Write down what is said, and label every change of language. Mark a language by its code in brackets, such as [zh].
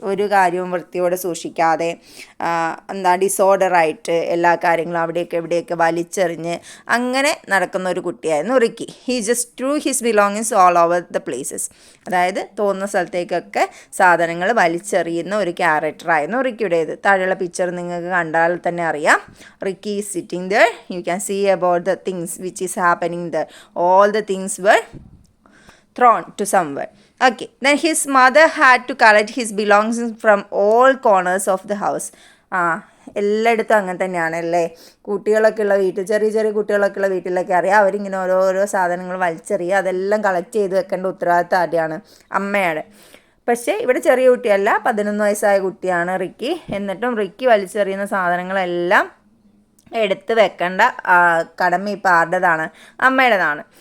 [ml] ഒരു കാര്യവും വൃത്തിയോടെ സൂക്ഷിക്കാതെ ഡിസോർഡറായിട്ട് എല്ലാ കാര്യങ്ങളും അവിടെയൊക്കെ ഇവിടെയൊക്കെ വലിച്ചെറിഞ്ഞ് അങ്ങനെ നടക്കുന്ന ഒരു കുട്ടിയായിരുന്നു Ricky. [en] He just threw his belongings all over the places. [ml] അതായത് തോന്നുന്ന സ്ഥലത്തേക്കൊക്കെ സാധനങ്ങൾ വലിച്ചെറിയുന്ന ഒരു ക്യാരക്ടറായിരുന്നു റിക്കിയുടേത്. താഴെയുള്ള പിക്ചർ നിങ്ങൾക്ക് കണ്ടാൽ തന്നെ അറിയാം. [en] Ricky is sitting there. You can see about the things which is happening there. All the things were thrown to somewhere. Okay, then his mother had to collect his belongings from all corners of the house. [ml] എല്ലായിടത്തും അങ്ങനെ തന്നെയാണ് അല്ലേ. കുട്ടികളൊക്കെ ഉള്ള വീട്ടിൽ, ചെറിയ ചെറിയ കുട്ടികളൊക്കെ ഉള്ള വീട്ടിലൊക്കെ അറിയാം, അവരിങ്ങനെ ഓരോരോ സാധനങ്ങൾ വലിച്ചെറിയുക, അതെല്ലാം കളക്ട് ചെയ്ത് വെക്കേണ്ട ഉത്തരവാദിത്തം ആരുടെയാണ്? അമ്മയുടെ. പക്ഷേ ഇവിടെ ചെറിയ കുട്ടിയല്ല, 11 വയസ്സായ കുട്ടിയാണ് റിക്കി. എന്നിട്ടും റിക്കി വലിച്ചെറിയുന്ന സാധനങ്ങളെല്ലാം എടുത്ത് വെക്കേണ്ട കടമ ഇപ്പോൾ ആരുടേതാണ്? അമ്മയുടേതാണ്.